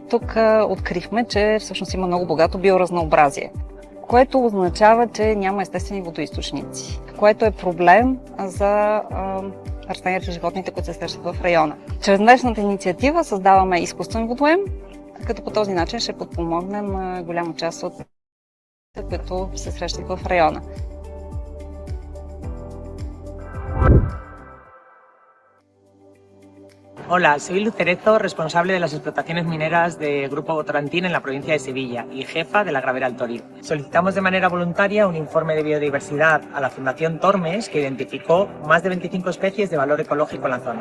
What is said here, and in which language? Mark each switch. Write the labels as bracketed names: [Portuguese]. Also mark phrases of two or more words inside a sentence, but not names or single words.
[Bulgarian] Тук открихме, че всъщност има много богато биоразнообразие, което означава, че няма естествени водоизточници, което е проблем за растенията и животните, които се срещат в района. Чрез днешната инициатива създаваме изкуствен водоем, като по този начин ще подпомогнем голяма част от които се срещат в района. [Spanish] Hola, soy Luz Cerezo, responsable de las explotaciones mineras de Grupo Votorantín en la provincia de Sevilla y jefa de la gravera El Toril. Solicitamos de manera voluntaria un informe de biodiversidad a la Fundación Tormes que identificó más de 25 especies de valor ecológico en la zona.